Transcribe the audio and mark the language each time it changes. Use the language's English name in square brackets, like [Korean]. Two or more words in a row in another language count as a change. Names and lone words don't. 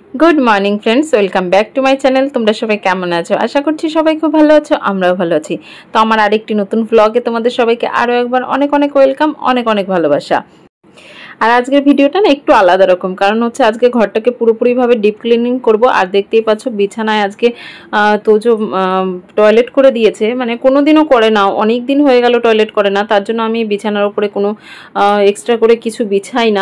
[English] Good morning friends welcome back to my channel. [Bangla] তোমরা সবাই কেমন আছো? আশা করছি সবাই খুব ভালো আছো, আমরাও ভালো আছি। তো আমার আরেকটি নতুন ব্লগে তোমাদের সবাইকে আরো একবার অনেক অনেক ওয়েলকাম, অনেক অনেক ভালোবাসা। আর আজকের ভিডিওটা না একটু আলাদা রকম, কারণ হচ্ছে আজকে ঘরটাকে পুরোপুরিভাবে [English] deep cleaning [Bangla] করব। আর দেখতেই পাচ্ছ বিছানায় আজকে তোজো টয়লেট করে দিয়েছে, মানে কোনোদিনও করে না, অনেক দিন হয়ে গেল টয়লেট করে না, তার জন্য আমি বিছানার উপরে কোনো এক্সট্রা করে কিছু বিছাই না।